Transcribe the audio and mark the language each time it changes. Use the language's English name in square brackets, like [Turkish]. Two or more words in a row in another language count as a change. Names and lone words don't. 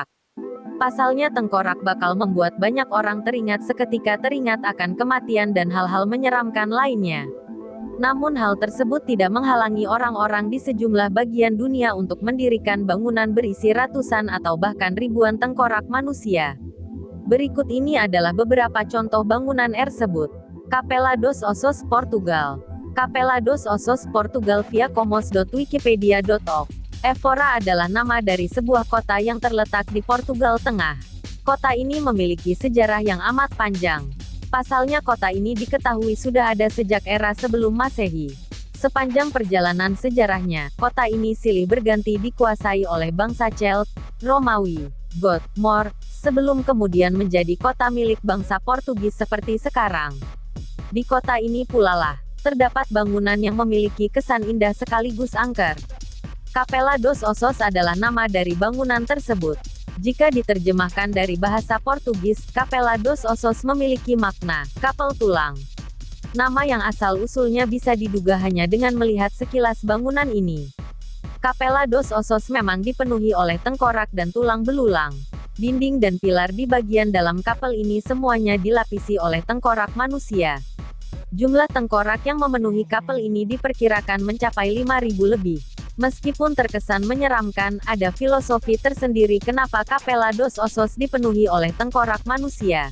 [Indonesian] Pasalnya tengkorak bakal membuat banyak orang seketika teringat akan kematian dan hal-hal menyeramkan lainnya. Namun hal tersebut tidak menghalangi orang-orang di sejumlah bagian dunia untuk mendirikan bangunan berisi ratusan atau bahkan ribuan tengkorak manusia. Berikut ini adalah beberapa contoh bangunan tersebut. Capela dos Ossos, Portugal. Capela dos Ossos, Portugal via comos.wikipedia.org. Évora adalah nama dari sebuah kota yang terletak di Portugal Tengah. Kota ini memiliki sejarah yang amat panjang. Pasalnya kota ini diketahui sudah ada sejak era sebelum Masehi. Sepanjang perjalanan sejarahnya, kota ini silih berganti dikuasai oleh bangsa Celt, Romawi, Goth, Moor, sebelum kemudian menjadi kota milik bangsa Portugis seperti sekarang. Di kota ini pula lah, terdapat bangunan yang memiliki kesan indah sekaligus angker. Capela dos Ossos adalah nama dari bangunan tersebut. Jika diterjemahkan dari bahasa Portugis, Capela dos Ossos memiliki makna, kapel tulang. Nama yang asal-usulnya bisa diduga hanya dengan melihat sekilas bangunan ini. Capela dos Ossos memang dipenuhi oleh tengkorak dan tulang belulang. Dinding dan pilar di bagian dalam kapel ini semuanya dilapisi oleh tengkorak manusia. Jumlah tengkorak yang memenuhi kapel ini diperkirakan mencapai 5.000 lebih. Meskipun terkesan menyeramkan, ada filosofi tersendiri kenapa Capela dos Ossos dipenuhi oleh tengkorak manusia.